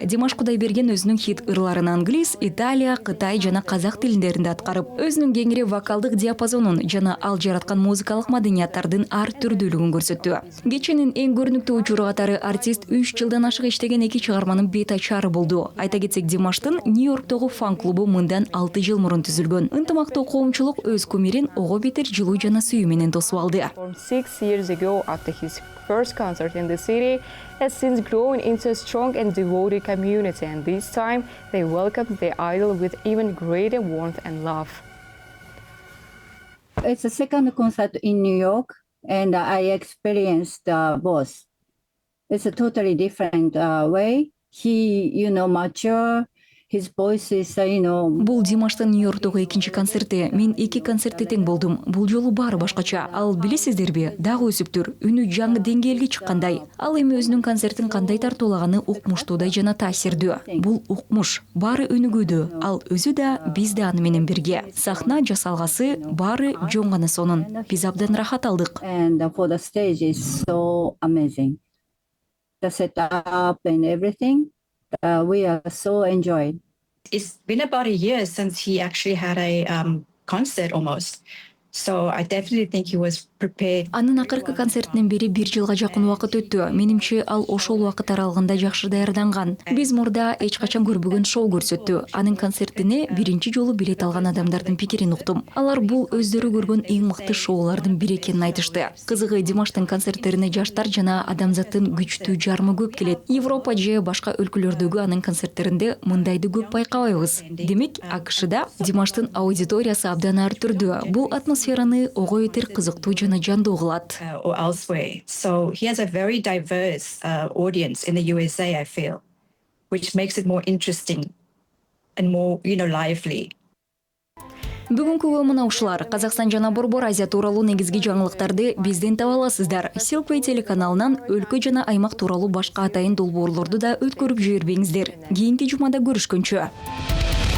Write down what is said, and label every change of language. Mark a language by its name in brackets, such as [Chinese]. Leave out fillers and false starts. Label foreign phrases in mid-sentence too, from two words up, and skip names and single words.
[Kyrgyz] Димаш Кудайберген өзүнүн хит ырларын англис, Италия, Кытай жана казак тилиндеринде аткарып, өзүнүн кеңири вокалдык диапазонун жана ал жараткан музыкалык маданияттардын ар түрдүүлүгүн көрсөттү. Кеченин эң көрүнүктүү учуру катары артист 3 жылдан ашык иштеген 2 чыгарманын бет ачары болду. Айта кетсек, Димаштын Нью-Йорктогу фан-клубу мындан 6 жыл мурун түзүлгөн. Ынтымактуу коомчулук өз кумирин ого бетер жылуу жана сүйүү менен тосуп алды. [English] 6 years ago, after his first concert in the city, has since grown into a strong and devoted community, and this time they welcomed their idol with even greater warmth and love. It's the second concert in New York, and I experienced both. It's a totally different way. He, mature. His voice is, [Kyrgyz] Бул Димаштын Нью-Йорктогу экинчи концерти. Мен 2 концертте тең болдум. Бул жолу баары башкача. Ал билесиздерби, дагы өсүптүр. Үнү жаңы деңгээлге чыккандай. Ал эми өзүнүн концертин кандай тартуулаганы укмуштуудай жана таасирдүү. Бул укмуш, баары өнүгүүдө. Ал өзү да, биз да аны менен бирге. Сахна жасалгасы баары жөн гана сонун. Биз абдан рахат алдык. [English] And for the stage is so amazing. The setup and everything. We are so enjoyed. It's been about a year since he actually had a concert almost. So I definitely think he was prepared. [Kyrgyz] Анын акыркы концертинен бери 1 жылга жакын убакыт өттү. Менимче ал ошол убакыт аралыгында жакшы даярданган. Биз мурда эч качан көрбөгөн шоу көрсөттү. Анын концертине биринчи жолу билет алган адамдардын пикирин уктум. Алар бул өздөрү көргөн эң мыкты шоулардын бири экенин айтышты. Кызыгы, Димаштын концерттерине жаштар жана адамзаттын күчтүү жарымы көп келет. Европа же башка өлкөлөрдөгү анын концерттеринде мындайды көп байкабайбыз. Демек, АКШда Димаштын аудиториясы абдан ар түрдүү. Бул атмосфера атмосфераны ого этер кызыктуу жана жандуу кылат. [English] Or elsewhere. So he has a very diverse audience in the USA, I feel, which makes it more interesting and more, lively. [Kyrgyz] Бүгүнкү мына ушулар. Казакстан жана Борбор Азия тууралуу негизги жаңылыктарды бизден таба аласыздар. Silkway телеканалынан өлкө жана аймак тууралуу башка атайын долбоорлорду да өткөрүп жибербеңиздер. Кийинки жумада көрүшкөнчө.